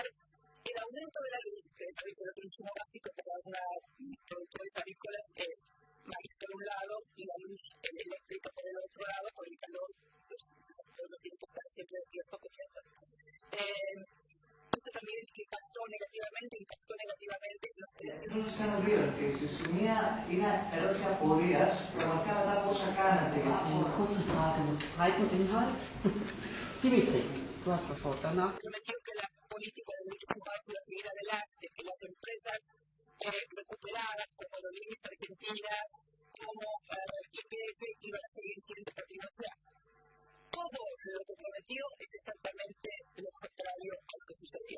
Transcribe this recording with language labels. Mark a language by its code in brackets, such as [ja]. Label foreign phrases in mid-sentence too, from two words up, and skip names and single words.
[es] El aumento de la luz, que es el consumo básico para algunos productores agrícolas, es maíz por un lado y la luz eléctrica por el otro lado, por el calor, pues no tiene que estar siempre despierto cogiendo. Esto también impactó negativamente. [el] Είχαν δύο ερωτήσεις. Μία είναι ερώτηση απορίας, πραγματικά μετά από όσα κάνατε. [de] Kurze Frage mit breitem Inhalt. Dimitri, du hast das Wort danach. [es] Prometió que la política de derechos humanos iba a seguir adelante, que las empresas recuperadas como Aerolíneas Argentinas, como IPF, iban a seguir siendo patrimonio. Todo lo que prometió es exactamente lo contrario a lo que sucedió.